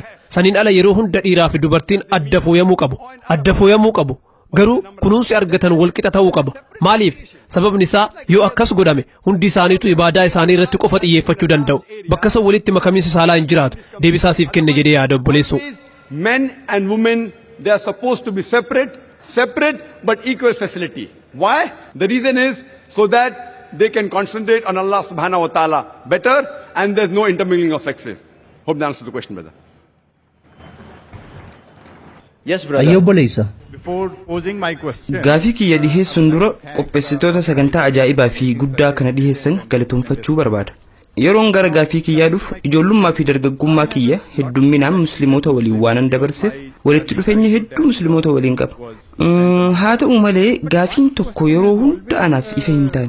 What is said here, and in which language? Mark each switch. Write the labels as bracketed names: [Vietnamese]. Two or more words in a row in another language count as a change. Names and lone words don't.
[Oromo] Saniin ala yeroo hunda dhiiraa fi dubartiin adda fooyamuu qabu. Adda fooyamuu qabu. Garuu kunuunsi argatan walqixa ta'uu qaba. Maaliif? Sababni isaa yoo akkas godhame hundi isaaniitu ibaadaa isaanii irratti qofa xiyyeeffachuu danda'u. Bakka san walitti makamiinsa saalaa hin jiraatu. Deebisaa siif kenne jedhee yaada obboleessu. [English] Men and women, they are supposed to be separate but equal facility. Why? The reason is so that they can concentrate on Allah [Arabic] subhanahu wa ta'ala [English] better and there's no intermingling of sexes. Hope that answers the question, brother. Yes, brother. [Oromo] Ayyo obboleessa. [English] Before posing my question. [Oromo] Gaafii kiyya dhiheessuun dura qopheessitoota sagantaa ajaa'ibaa fi guddaa kana dhiheessan galatoomfachuu barbaada. Yeroon gara gaafii kiyyaa dhufu ijoollummaa fi dargaggummaa kiyya heddumminaan musliimoota waliin waanan dabarseef walitti dhufeenya hedduu musliimoota waliin qaba. Haa ta'u malee gaafiin tokko yeroo hunda anaaf ifa hin taane.